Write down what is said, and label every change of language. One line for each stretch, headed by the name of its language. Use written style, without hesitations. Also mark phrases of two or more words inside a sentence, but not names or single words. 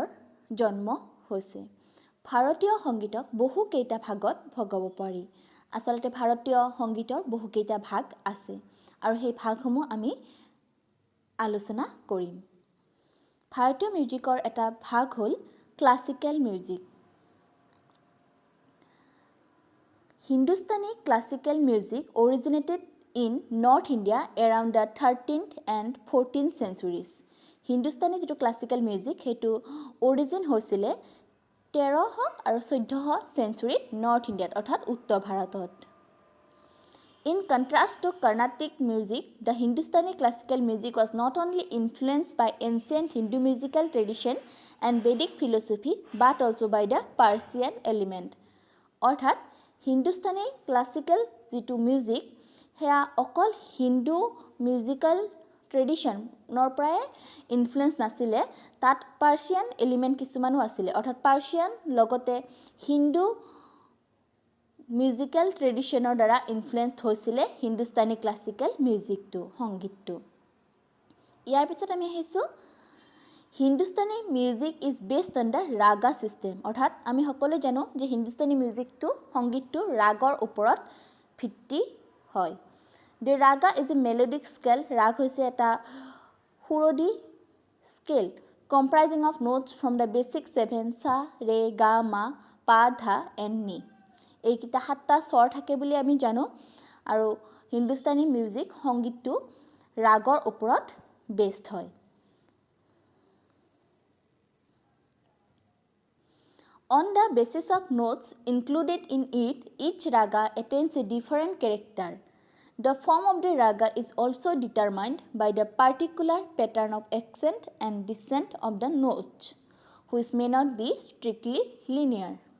Assamese: জন্ম হৈছে ভাৰতীয় সংগীতক বহু কেইটা ভাগত ভগাব পাৰি আসলতে ভাৰতীয় সংগীতৰ বহু কেইটা ভাগ আছে আৰু সেই ভাগসমূহ আমি আলোচনা কৰিম ভাৰতীয় মিউজিকৰ এটা ভাগ হ'ল
English: classical music Hindustani classical music originated in North India around the 13th and 14th centuries. Hindustani যেটো classical music হেতু origin হৈছিলে 13th আৰু 14th century North India
Assamese: অৰ্থাৎ উত্তৰ ভাৰতত
English: In contrast to Carnatic music, the Hindustani classical music was not only influenced by ancient Hindu musical tradition and Vedic philosophy but also by the Persian element.
Assamese: অৰ্থাৎ
English: Hindustani classical
Assamese: যেটো মিউজিক হেয়া অকল
English: Hindu musical tradition
Assamese: নর প্ৰায় ইনফ্লুয়েন্স নাছিলে তাত
English: Persian element
Assamese: কিছুমানো আছিল অর্থাৎ পার্সিয়ান লগতে
English: Hindu musical tradition
Assamese: দ্বাৰা ইনফ্লুয়েন্সড হৈছিলে
English: Hindustani classical music
Assamese: সংগীতটো ইয়াৰ পিছত আমি আহিছো
English: Hindustani music is based on the raga system
Assamese: অৰ্থাৎ আমি সকলোৱে জানো যে হিন্দুস্তানী মিউজিকটো সংগীতটো ৰাগৰ ওপৰত ভিত্তি হয়
English: The raga is a melodic scale
Assamese: ৰাগ হৈছে এটা সুৰদি
English: scale comprising of notes from the basic 7 sa re ga ma pa dha and ni
Assamese: এইকিটা সাতটা স্বৰ থাকে বুলি আমি জানো আৰু হিন্দুস্তানী মিউজিক সংগীতটো ৰাগৰ ওপৰত বেসড হয়
English: On the basis of notes included in it, each raga attains a different character. The form of the raga is also determined by the particular pattern of accent and descent of the notes, which may not be strictly linear.